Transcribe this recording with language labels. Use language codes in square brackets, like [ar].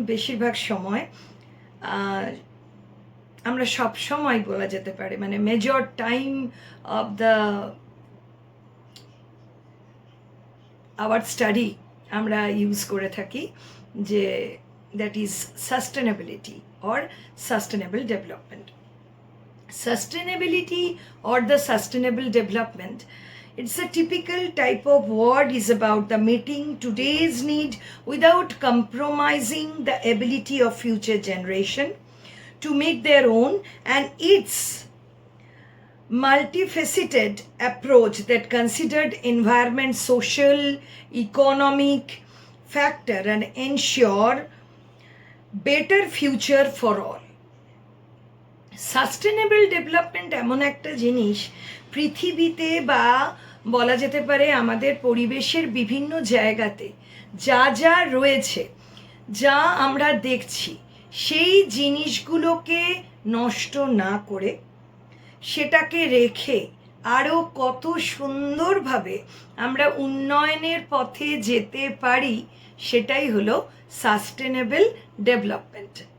[bn] বেশিরভাগ সময় আমরা সব সময় বলা যেতে পারে, মানে [en] major time of the our study [bn] আমরা ইউজ করে থাকি যে [en] That is sustainability or sustainable development. Sustainability or the sustainable development, it's a typical type of word is about the meeting today's need without compromising the ability of future generation to make their own, and its multifaceted approach that considered environment, social, economic factor and ensure better future for all. [bn] Sustainable development এমন একটা জিনিস পৃথিবীতে বা বলা যেতে পারে আমাদের পরিবেশের বিভিন্ন জায়গাতে যা যা রয়েছে, যা আমরা দেখছি, সেই জিনিসগুলোকে নষ্ট না করে সেটাকে রেখে আরও কত সুন্দরভাবে আমরা উন্নয়নের পথে যেতে পারি, সেটাই হলো সাস্টেনেবল ডেভেলপমেন্ট।